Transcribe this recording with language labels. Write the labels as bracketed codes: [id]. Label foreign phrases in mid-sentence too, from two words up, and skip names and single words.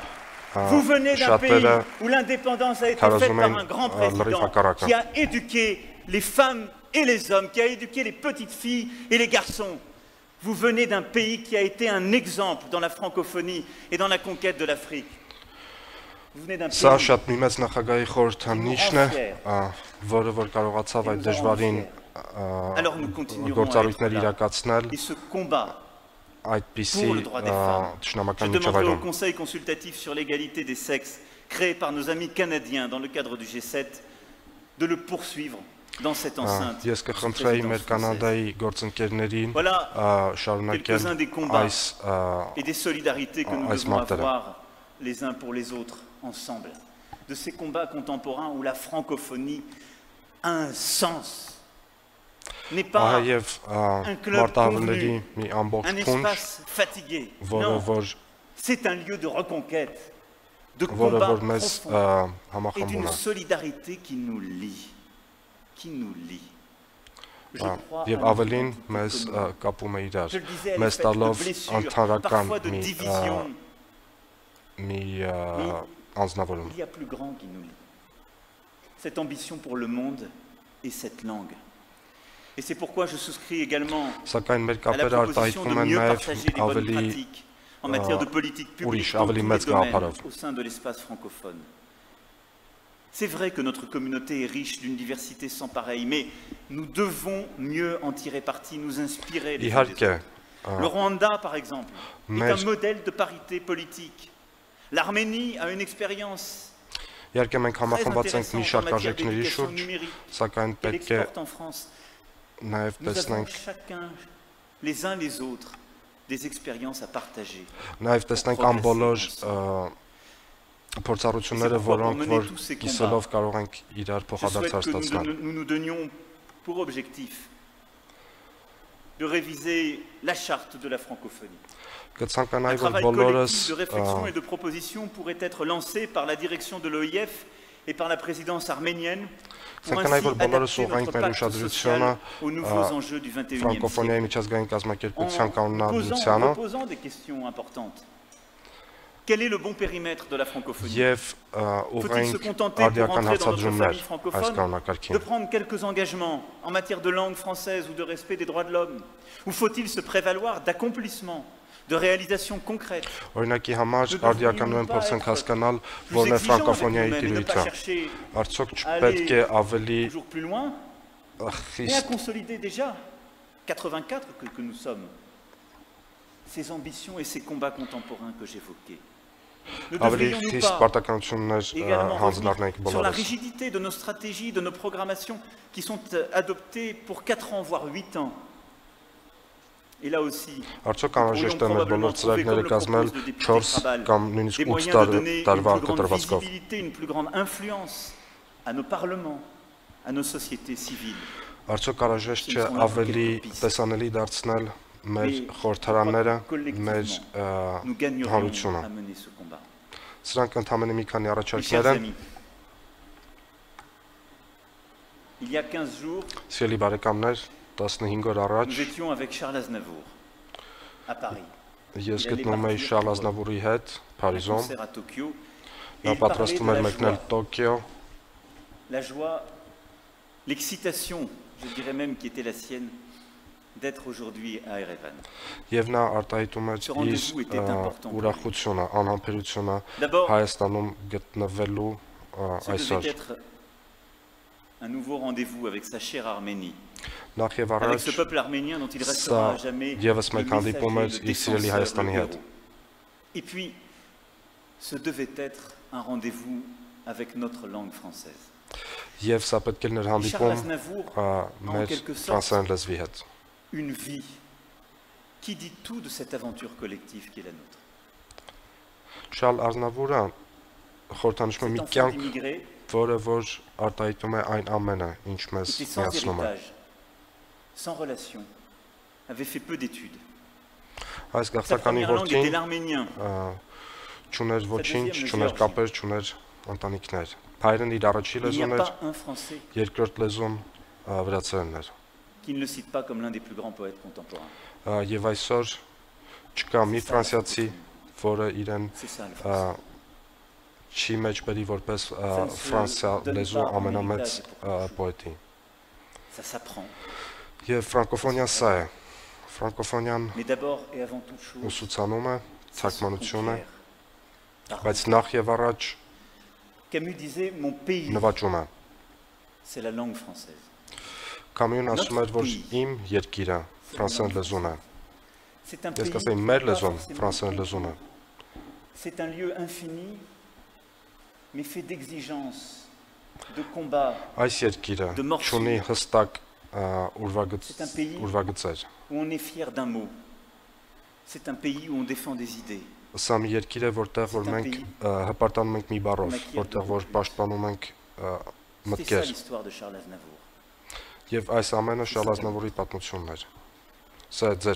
[fr] Vous venez d'un pays où l'indépendance a été faite par un grand président qui a éduqué les femmes et les hommes, qui a éduqué les petites filles et les garçons. Vous venez d'un pays qui a été un exemple dans la francophonie et dans la conquête de l'Afrique. [hy] Սա շատ մի մեծ նախագահի խորհրդանիշն է, որը որ կարողացավ այդ դժվարին գործառույթներ իրականացնել այդպիսի թշնամական միջավայրում։ [fr] Je demanderai au Conseil consultatif sur l'égalité des sexes, créé par nos amis canadiens dans le cadre du G7, de le poursuivre dans cette enceinte. [hy] Ես կխնդրեի մեր կանադայի գործընկերներին շարունակել այս [fr] et des solidarités que nous devons avoir les uns pour les autres ensemble, de ces combats contemporains où la francophonie a un sens, n'est pas un club convenu, un espace fatigué, non, c'est un lieu de reconquête, de combat profond et d'une solidarité qui nous lie, Je crois à [hy] ավելին մեզ կապում է իրար, մեզ տալով ընդհանրական մի անձնավորում։ [fr] Il y a plus grand qui nous lie. Cette ambition pour le monde et cette langue. Et c'est pourquoi je souscris également à la proposition de mieux partager les bonnes pratiques en matière de politique publique dans tous les domaines au sein de l'espace francophone. C'est vrai que notre communauté est riche d'une diversité sans pareille, mais nous devons mieux en tirer parti, nous inspirer les uns des autres. Le Rwanda, par exemple, est un modèle de parité politique. L'Arménie a une expérience [hy] Իհարկե մենք համախմբված ենք մի շարք արժեքների շուրջ, սակայն պետք է նաև տեսնենք [fr] les uns les autres des expériences à partager. [hy] Նաև տեսնենք ան բոլոր փորձառությունները, որոնք որ կիսելով կարող ենք իրար փոխադարձ ստացնել։ [fr] Nous nous donnions pour objectif de réviser la charte de la francophonie. Un travail collectif de réflexion et de proposition pourrait être lancé par la direction de l'OIF et par la présidence arménienne pour ainsi adapter notre pacte social aux nouveaux enjeux du XXIe siècle. En posant des questions importantes. Quel est le bon périmètre de la francophonie? Faut-il se contenter pour entrer dans notre famille francophone de prendre quelques engagements en matière de langue française ou de respect des droits de l'homme? Ou faut-il se prévaloir d'accomplissements, de réalisations concrètes? [hy] Օրինակի համար արդիականորեն փորձենք հասկանալ որն է ֆրանկոֆոնիայի տիրույթը։ Արդյոք չպետք է ավելի [fr] Mais à consolider déjà 84 que nous sommes, ces ambitions et ces combats contemporains que j'évoquais. Ne devrions-nous pas également revenir sur la rigidité de nos stratégies, de nos programmations qui sont adoptées pour 4 ans, voire 8 ans? Et là aussi, [hy] Արդյոք անհրաժեշտ է մեր բոլոր ծրագրերը կազմել 4 կամ նույնիսկ 8 տարվա կտրվածքով։ [fr] Une plus grande influence à nos parlements, à nos sociétés civiles. [hy] Արդյոք անհրաժեշտ չէ ավելի տեսանելի դարձնել մեր խորհրդարանները, մեր հանրությունը։ Սրանք ընդամենը մի քանի [fr] Mes [hy] առաջարկներ [fr] chers [hy] են։ [fr] amis, il y a 15 jours, [hy] Սիրելի բարեկամներ, 15 օր առաջ [fr] nous étions avec Charles Aznavour à Paris. [hy] ես գտնում էի Շարլ Ազնավուրի հետ [fr] Un [hy] Փարիզում։ [fr] concert à Tokyo. [hy] Նա [fr] Et il parlait [hy] պատրաստում [fr] de [hy] էր [fr] la [hy] մեկնել [fr] joie, [hy] Տոկիո, [fr] la joie, l'excitation, je dirais même, qui était la sienne, d'être aujourd'hui à Erevan. [hy] եւ նա արտահայտում էր [fr] Ce [hy] իր [fr] rendez-vous était important pour lui. [hy] ուրախությունը, անհամբերությունը [fr] D'abord, [hy] Հայաստանում գտնվելու [fr] ce [hy] այսօր։ [fr] devait être un nouveau rendez-vous avec sa chère Arménie, [hy] Նախ եւ [fr] avec [hy] առաջ [fr] ce peuple arménien dont il [hy] սա [fr] restera à jamais [hy] եւս [fr] le [hy] մեկ հանդիպում էր [fr] messager, le [hy] իր սիրելի [fr] défenseur, [hy] Հայաստանի [fr] le [hy] հետ։ [fr] héros. Et puis, ce devait être un rendez-vous avec notre langue française. [hy] Եվ սա պետք է ներ [fr] Charles [hy] հանդիպում [fr] Aznavour, [hy] մեր [fr] quelque sorte, [hy] ֆրանսերեն լեզվի հետ։ [fr] une vie qui dit tout de cette aventure collective qui est la nôtre. [hy] Շարլ Ազնավուրը խորհրդանշում է մի [fr] Cet enfant [hy] կյանք, [fr] d'immigré [hy] որը որ արտահայտում է այն ամենը, ինչ մեզ [fr] était sans [hy] միացնում է։ [fr] héritage, sans relation, avait fait peu d'études. [hy] Այս [fr] Sa [hy] գաղթականի [fr] première langue était [hy] որդին [fr] l'arménien. [hy] չուներ ոչինչ, [fr] deuxième, le [hy] չուներ [fr] géorgien. [hy] կապեր, չուներ ընտանիքներ։ Հայերեն իր առաջի [fr] Il n'y [hy] լեզուն [fr] a [hy] էր, [fr] pas un Français [hy] երկրորդ lեզուն վրացերենն էր։ [fr] qui ne le cite pas comme l'un des plus grands poètes contemporains. [hy] Եվ այսօր չկա մի ֆրանսիացի, որը իրեն [fr] C'est ça le français. [hy] չի մեջբերի որպես ֆրանսիա լեզու ամենամեծ պոետի։ [fr] Ça s'apprend. [hy] Եվ ֆրանկոֆոնիան սա է։ Ֆրանկոֆոնիան [fr] Mais d'abord et avant toute chose, [hy] ուսուցանում է, [fr] ça se [hy] թարգմանություն է, [fr] conquiert. Par [hy] բայց նախ եւ առաջ [fr] Camus disait mon pays, [hy] նվաճում է։ [fr] c'est la langue française. [hy] Կամյուն ասում էր, որ իմ երկիրը ֆրանսերեն լեզուն է։ [fr] C'est un [hy] Ես [fr] pays, [hy] կասեի մեր [fr] pas [hy] լեզուն [fr] forcément [hy] ֆրանսերեն [fr] petit. [hy] լեզուն է։ [fr] C'est un lieu infini, mais fait d'exigences, de combats, [hy] Այս երկիրը [fr] De morceaux. [hy] ունի հստակ [fr] C'est un pays- [hy] ուրվագծեր։ [fr] où on est fier d'un mot. C'est un pays où on défend des idées. [hy] Սա մի երկիր է, որտեղ որ [fr] C'est un [hy] մենք [fr] pays. [hy] հպարտանում ենք մի բառով, Մեկի որտեղ որ երկու պաշտպանում ենք [fr] C'est ça [hy] մտքեր։ [fr] l'histoire de Charles Aznavour. [hy] Եվ այս ամենը Շարլ Ազնավուրի պատմությունն էր։ Սա է ձեր